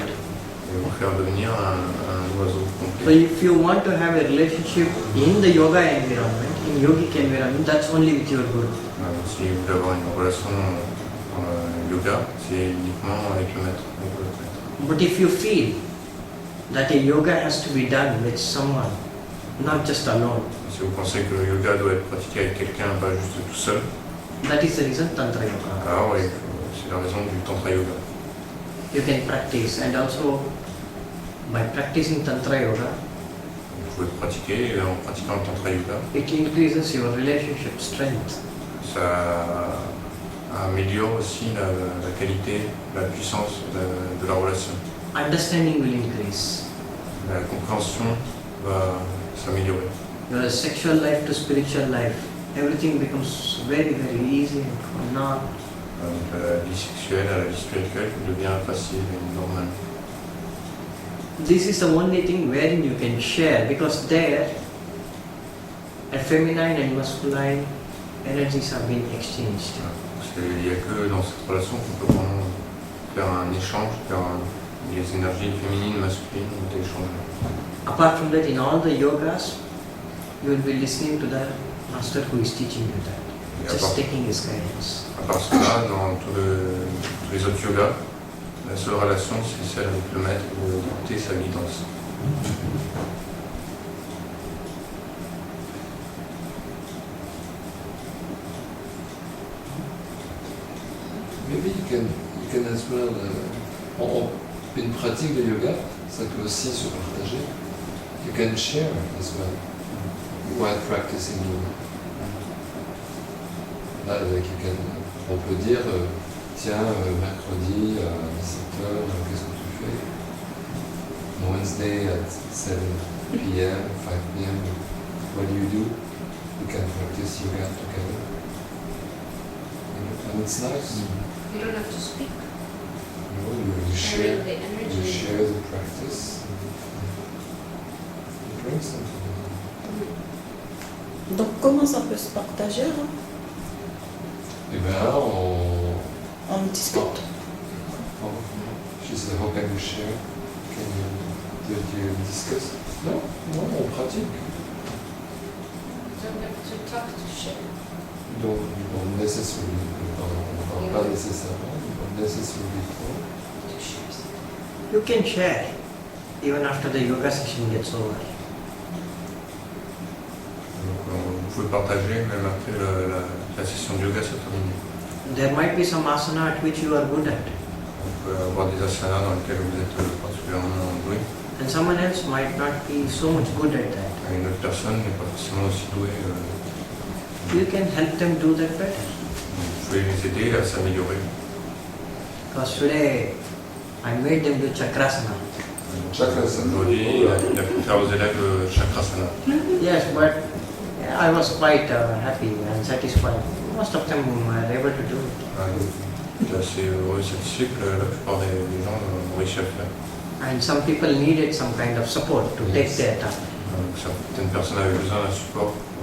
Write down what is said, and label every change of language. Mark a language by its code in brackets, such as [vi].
[fr] et vous faire devenir un oiseau [en] So [fr] complet. [en] if you want to have a relationship in the yoga environment, in yogic environment, that's only with your guru. [fr] Si vous voulez avoir une relation en yoga, c'est uniquement avec le maître, avec votre maître. [en] But if you feel that a yoga has to be done with someone, not just alone, [fr] Si vous pensez que le yoga doit être pratiqué avec quelqu'un, pas juste tout seul, [en] that is the reason Tantra Yoga. [fr] alors oui, c'est la raison du Tantra Yoga. [en] You can practice, and also by practicing Tantra Yoga, [fr] Vous pouvez pratiquer, et en pratiquant le Tantra Yoga, [en] it increases your relationship strength. [fr] ça améliore aussi la qualité, la puissance de la relation. [en] Understanding will increase. [fr] La compréhension va s'améliorer. [en] Your sexual life to spiritual life, everything becomes very, very easy and not. [fr] Donc, la vie sexuelle à la vie spirituelle devient facile et normale. [en] This is the only thing wherein you can share, because there a feminine and masculine energies are being exchanged. [fr] Il n'y a que dans cette relation qu'on peut vraiment faire un échange, les énergies féminines, masculines ont été échangées. [en] Apart from that, in all the yogas, you will be listening to the master who is teaching you that, just taking his guidance. [fr] À part cela, dans tous les autres yogas, la seule relation c'est celle avec le maître, d'écouter sa guidance. [en] Maybe you can as well. [fr] Une pratique de yoga, ça peut aussi se partager. [en] You can share as well while practicing yoga. [fr] Là, on peut dire, tiens, mercredi à 17h, qu'est-ce que tu fais? [en] Wednesday at 7 p.m., 5 p.m., what do? We can practice yoga together. and it's nice. You don't have to speak. You share The energy. you share the practice. It brings them together. [fr] Donc comment ça peut se partager là? Et bien, On discute. [en] She said, how can you share? Do you discuss? [fr] Non, on pratique. [en] You don't have to talk to share. [fr] Donc, nécessairement, on ne parle pas nécessairement, on nécessairement. [en] To share something. You can share even after the yoga session gets over. [fr] Vous pouvez partager même après la session de yoga se termine. [en] There might be some asana at which you are good at, [fr] On peut avoir des asanas dans lesquels vous êtes particulièrement doué. [en] and someone else might not be so much good at that. [fr] Et une autre personne n'est pas forcément aussi douée. [en] You can help them do that better. [fr] Vous pouvez les aider à s'améliorer. [en] Because today I made them do chakrasana. Chakrasana. [fr] Aujourd'hui, il a pu faire aux élèves le chakrasana. [en] Yes, but I was quite happy and satisfied. Most of them were able to do it. [fr] J'étais assez heureux et satisfait que la plupart des gens ont réussi à le faire. [en] And some people needed some kind of support to take their time. [fr] Certaines personnes avaient besoin d'un support.